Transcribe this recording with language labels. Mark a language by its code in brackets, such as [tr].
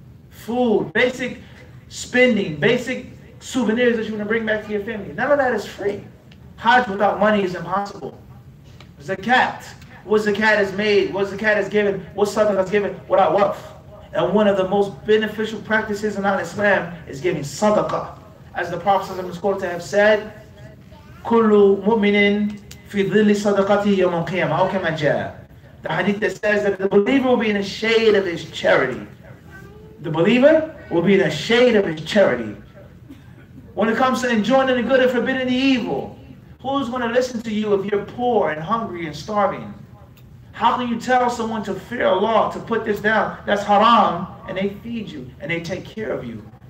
[en] Food, basic spending, basic souvenirs that you want to bring back to your family. None of that is free. Hajj without money is impossible. Zakat. What zakat is made, what zakat is given, what sadaqah is given without wealth. And one of the most beneficial practices in Islam is giving sadaqah. As the Prophet ﷺ have said, [ar] كُلُّ مُؤْمِنٍ فِي ظِلِّ صَدَقَتِهِ يَوْمَ الْقِيَامَةِ أَوْ كَمَا جَاءَ. [en] The hadith that says that the believer will be in the shade of his charity. The believer will be in the shade of his charity. When it comes to enjoying the good and forbidding the evil, who's going to listen to you if you're poor and hungry and starving? How can you tell someone to fear Allah, to put this down? That's haram, and they feed you, and they take care of you.